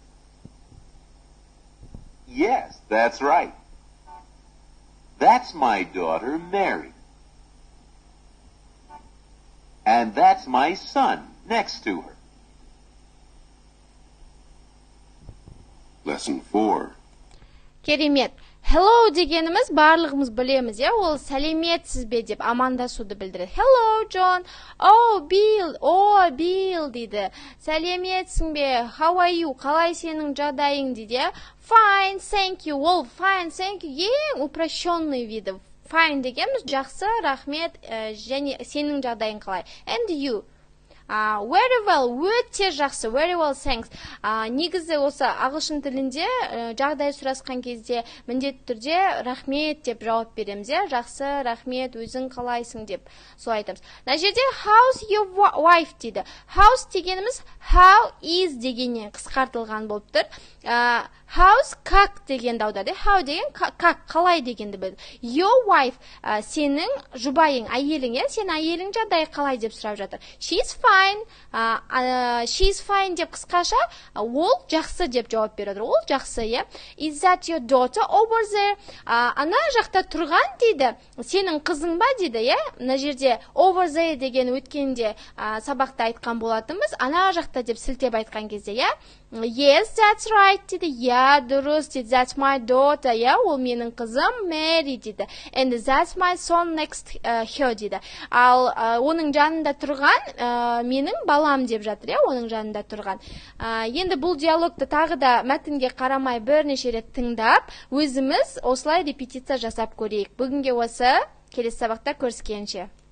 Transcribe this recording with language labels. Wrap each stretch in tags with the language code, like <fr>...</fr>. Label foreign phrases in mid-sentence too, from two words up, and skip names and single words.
<en>Yes, that's right. That's my daughter, Mary. And that's my son, next to her. Lesson 4.</en> <kk>Керемет. Hello дегеніміз барлығымыз білеміз, ол сәлеметсіз бе деп амандасуды білдіреді.</kk> <en>Hello, John. Oh, Bill дейді.</en> <kk>Сәлеметсің бе?</kk> <en>How are you?</en> <kk>Қалай сенің жағдайың дейді.</kk> <en>Fine, thank you. Ол fine, thank you.</en> <ru>Ең упрощенный виді.</ru> <kk>Fine дегеніміз жақсы, рахмет, және сенің жағдайың қалай.</kk> <en>And you? Very well,</en> <kk>өте жақсы,</kk> <en>very well, thanks.</en> <kk>Негізі осы ағылшын тілінде жағдай сұрасқан кезде міндетті түрде рахмет деп жауап береміз. Жақсы, рахмет, өзің қалайсың деп солай айтамыз. Мына жерде</kk> <en>how's your wife</en> <kk>дейді. How's дегеніміз</kk> <en>how is</en> <kk>дегеннен қысқартылған болып тұр. How's как дегенді аударды. How деген как, қалай дегенді білді.</kk> <en>Your wife,</en> <kk>сенің жұбайың, әйелің, сен әйелің жағдайы қалай деп сұрап жатыр.</kk> <en>She's fine, she's fine</en> <kk>деп қысқаша, ол жақсы деп жауап береді. Ол жақсы,</kk> <en>Is that your daughter over there?</en> <kk>Ана жақта тұрған дейді. Сенің қызың ба дейді, Мына жерде</kk> <en>over there</en> <kk>деген өткенде сабақта айтқан болатынбыз. Ана жақта деп сілтеп айтқан кезде,</kk> <en>Yes, that's right дейді.</en> <kk>Дұрыс дейді.</kk> <en>That's my daughter,</en> <kk>ол менің қызым Mary дейді.</kk> <en>And that's my son next her дейді.</en> <kk>Ал оның жанында тұрған менің балам деп жатыр, оның жанында тұрған. Енді бұл диалогты тағы да мәтінге қарамай бірнеше рет тыңдап, өзіміз осылай репетиция жасап көрейік. Бүгінге осы, келесі сабақта көріскенше.</kk>